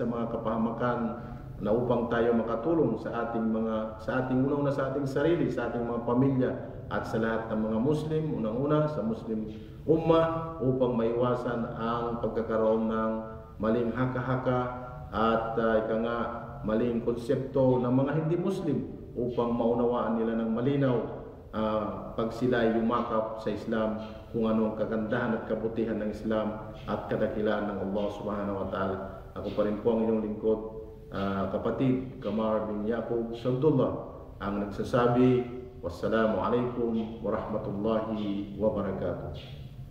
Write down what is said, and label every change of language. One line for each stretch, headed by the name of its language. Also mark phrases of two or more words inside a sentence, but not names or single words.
Filipino: mga kapahamakan na upang tayo makatulong sa ating unang-una sa ating sarili, sa ating mga pamilya at sa lahat ng mga Muslim, unang-una sa Muslim Ummah, upang maiwasan ang pagkakaroon ng maling haka-haka at maling konsepto ng mga hindi Muslim upang maunawaan nila ng malinaw pag sila ay yumakap sa Islam, kung ano ang kagandahan at kabutihan ng Islam at kadakilaan ng Allah
Arabic: سبحانه وتعالى.
Filipino: Ako pa rin po ang inyong lingkod, kapatid Kamar bin Yaqub Sabdullah, ang nagsasabi,
Arabic: والسلام عليكم ورحمة الله وبركاته.